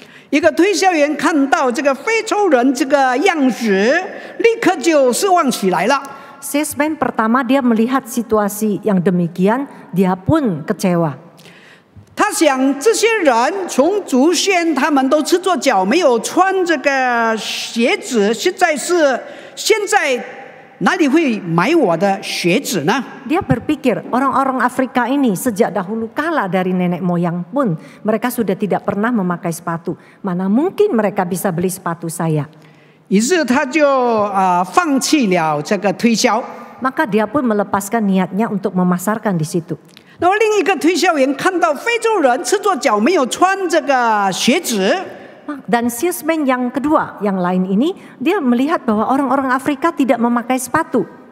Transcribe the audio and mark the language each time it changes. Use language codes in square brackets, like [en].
[zh] 一个推销员看到这个非洲人这个样子，立刻就失望起来了。 [id] Salesman pertama dia melihat situasi yang demikian, dia pun kecewa. [zh] 他想，这些人从祖先他们都赤着脚，没有穿这个鞋子，现在哪里会买我的鞋子呢？ [id] Dia berpikir orang-orang Afrika ini sejak dahulu kala dari nenek moyang pun mereka sudah tidak pernah memakai sepatu. Mana mungkin mereka bisa beli sepatu saya? [zh] 于是他就放弃了这个推销。 [id] Maka dia pun melepaskan niatnya untuk memasarkan di situ. [zh] 那么另一个推销员看到非洲人赤着脚，没有穿这个鞋子。 [id] Dan salesman yang kedua, yang lain ini, dia melihat bahwa orang-orang Afrika tidak memakai sepatu.